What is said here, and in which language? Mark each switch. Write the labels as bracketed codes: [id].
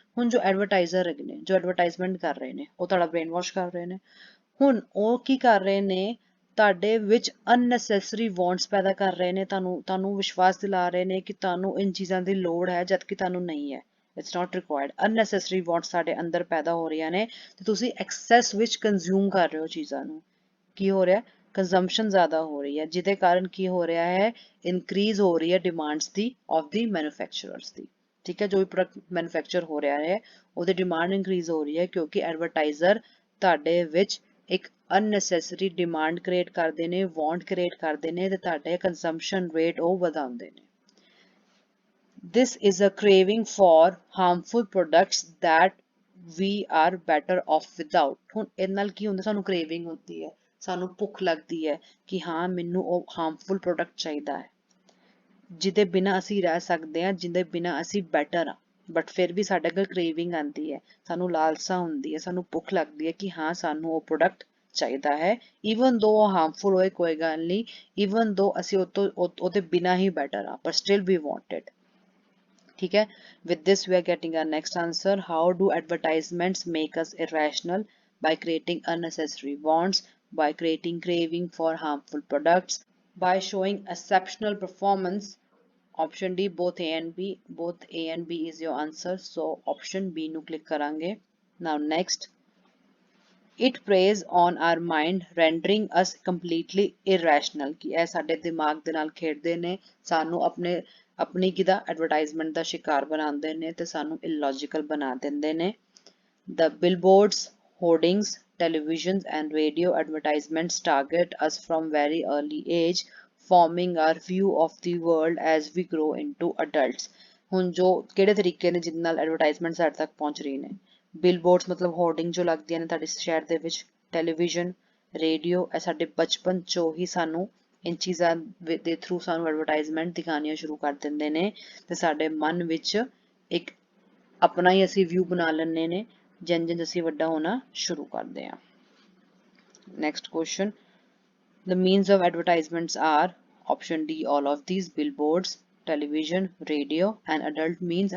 [pa] ਹੁਣ ਜੋ advertiser ਹੈਗੇ ਨੇ, ਜੋ advertisement ਕਰ ਰਹੇ ਨੇ, ਉਹ ਤੁਹਾਡਾ brain wash ਕਰ ਰਹੇ ਨੇ। ਹੁਣ ਉਹ ਕੀ ਕਰ ਰਹੇ ਨੇ, ਤੁਹਾਡੇ ਵਿੱਚ unnecessary wants ਪੈਦਾ ਕਰ ਰਹੇ ਨੇ, ਤੁਹਾਨੂੰ ਵਿਸ਼ਵਾਸ ਦਿਲਾ ਰਹੇ ਨੇ ਕਿ ਤੁਹਾਨੂੰ ਇਨ ਚੀਜ਼ਾਂ ਦੀ ਲੋੜ ਹੈ ਜਦ ਕਿ ਤੁਹਾਨੂੰ ਨਹੀਂ ਹੈ। [en] It's not required. [pa] Unnecessary wants ਸਾਡੇ ਅੰਦਰ ਪੈਦਾ ਹੋ ਰਹੀਆਂ ਨੇ ਤੇ ਤੁਸੀਂ excess ਵਿੱਚ consume ਕਰ ਰਹੇ ਹੋ ਚੀਜ਼ਾਂ ਨੂੰ। ਕੀ ਹੋ ਰਿਹਾ? ਕੰਜ਼ੰਪਸ਼ਨ ਜ਼ਿਆਦਾ ਹੋ ਰਹੀ ਹੈ, ਜਿਹਦੇ ਕਾਰਨ ਕੀ ਹੋ ਰਿਹਾ ਹੈ? ਇਨਕਰੀਜ਼ ਹੋ ਰਹੀ ਹੈ demands ਦੀ of ਦੀ manufacturers ਦੀ। ਠੀਕ ਹੈ, ਜੋ ਵੀ ਪ੍ਰੋਡਕਟ ਮੈਨੂਫੈਕਚਰ ਹੋ ਰਿਹਾ ਹੈ ਉਹਦੀ ਡਿਮਾਂਡ ਇਨਕਰੀਜ਼ ਹੋ ਰਹੀ ਹੈ ਕਿਉਂਕਿ ਐਡਵਰਟਾਈਜ਼ਰ ਤੁਹਾਡੇ ਵਿੱਚ ਇੱਕ unnecessary ਡਿਮਾਂਡ ਕ੍ਰੀਏਟ ਕਰਦੇ ਨੇ, ਵਾਂਟ ਕ੍ਰੀਏਟ ਕਰਦੇ ਨੇ ਤੇ ਤੁਹਾਡੇ ਕੰਜ਼ੰਪਸ਼ਨ ਰੇਟ ਉਹ ਵਧਾਉਂਦੇ ਨੇ। [en] This is a craving for harmful products that we are better off without। [pa] ਹੁਣ ਇਹਦੇ ਨਾਲ ਕੀ ਹੁੰਦਾ? ਸਾਨੂੰ craving ਹੁੰਦੀ ਹੈ, ਸਾਨੂੰ ਭੁੱਖ ਲੱਗਦੀ ਹੈ ਕਿ ਹਾਂ ਮੈਨੂੰ ਉਹ harmful product ਚਾਹੀਦਾ ਹੈ ਜਿਹਦੇ ਬਿਨਾਂ ਅਸੀਂ ਰਹਿ ਸਕਦੇ ਹਾਂ, ਜਿਹਦੇ ਬਿਨਾਂ ਅਸੀਂ better ਹਾਂ, ਬਟ ਫਿਰ ਵੀ ਸਾਡੇ ਕੋਲ craving ਆਉਂਦੀ ਹੈ, ਸਾਨੂੰ ਲਾਲਸਾ ਹੁੰਦੀ ਹੈ, ਸਾਨੂੰ ਭੁੱਖ ਲੱਗਦੀ ਹੈ ਕਿ ਹਾਂ ਸਾਨੂੰ ਉਹ product ਚਾਹੀਦਾ ਹੈ, even though ਉਹ harmful ਹੋਏ ਕੋਈ ਗੱਲ ਨਹੀਂ, even though ਅਸੀਂ ਉਹਦੇ ਬਿਨਾਂ ਹੀ better ਹਾਂ, [en] but still we want it। [hi] ठीक है, [en] with this we are getting our next answer। How do advertisements make us irrational? By creating unnecessary wants, by creating craving for harmful products, by showing exceptional performance। Option D, both A and B। Both A and B is your answer, so option B [pa] nu click karange। [en] Now next, it preys on our mind, rendering us completely irrational। [pa] कि ਇਹ ਸਾਡੇ ਦਿਮਾਗ ਦੇ ਨਾਲ ਖੇਡਦੇ ਨੇ, ਸਾਨੂੰ ਆਪਣੀ ਕਿਦਾ ਐਡਵਰਟਾਈਜ਼ਮੈਂਟ ਦਾ ਸ਼ਿਕਾਰ ਬਣਾਉਂਦੇ ਨੇ ਤੇ ਸਾਨੂੰ illogical ਬਣਾ ਦਿੰਦੇ ਨੇ। [en] The billboards, hoardings, televisions and radio advertisements target us from very early age, forming our view of the world as we grow into adults। [pa] ਹੁਣ ਜੋ ਕਿਹੜੇ ਤਰੀਕੇ ਨੇ ਜਿਹਦੇ ਨਾਲ ਐਡਵਰਟਾਈਜ਼ਮੈਂਟ ਸਾਡੇ ਤੱਕ ਪਹੁੰਚ ਰਹੀ ਨੇ? ਬਿਲਬੋਰਡਸ ਮਤਲਬ ਹੋਰਡਿੰਗ ਜੋ ਲੱਗਦੀਆਂ ਨੇ ਤੁਹਾਡੇ ਸ਼ਹਿਰ ਦੇ ਵਿੱਚ, ਟੈਲੀਵਿਜ਼ਨ, ਰੇਡੀਓ, ਇਹ ਸਾਡੇ ਬਚਪਨ ਚੋਂ ਹੀ ਸਾਨੂੰ ਇਨ ਚੀਜ਼ਾਂ ਦੇ ਥਰੂ ਸਾਨੂੰ ਐਡਵਰਟਾਈਜ਼ਮੈਂਟ ਦਿਖਾਉਣੀਆਂ ਸ਼ੁਰੂ ਕਰ ਦਿੰਦੇ ਨੇ ਤੇ ਸਾਡੇ ਮਨ ਵਿੱਚ ਇੱਕ ਆਪਣਾ ਹੀ ਅਸੀਂ ਵਿਊ ਬਣਾ ਲੈਂਦੇ ਨੇ ਜਿੰਨ ਜਿੰਨ ਅਸੀਂ ਵੱਡਾ ਹੋਣਾ ਸ਼ੁਰੂ ਕਰਦੇ ਹਾਂ। Next question, [en] the means of advertisements are option D all of these: billboards, television, radio and adult means।